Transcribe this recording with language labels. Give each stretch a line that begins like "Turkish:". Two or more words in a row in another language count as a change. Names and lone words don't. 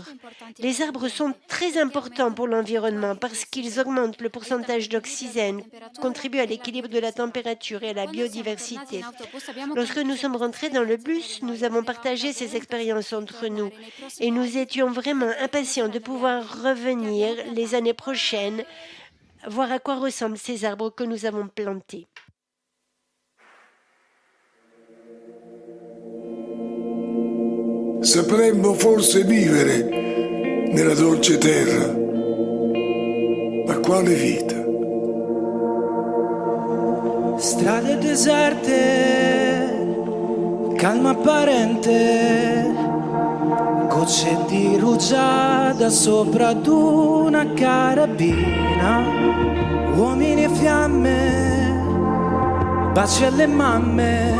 French: Les arbres sont très importants pour l'environnement parce qu'ils augmentent le pourcentage d'oxygène, contribuent à l'équilibre de la température et à la biodiversité. Lorsque nous sommes rentrés dans le bus, nous avons partagé ces expériences entre nous et nous étions vraiment impatients de pouvoir revenir les années prochaines voir à quoi ressemblent ces arbres que nous avons plantés.
Italian: Sapremmo forse vivere nella dolce terra, ma quale vita? Strade deserte, calma apparente, gocce di rugiada sopra ad una carabina, uomini e fiamme, baci alle mamme.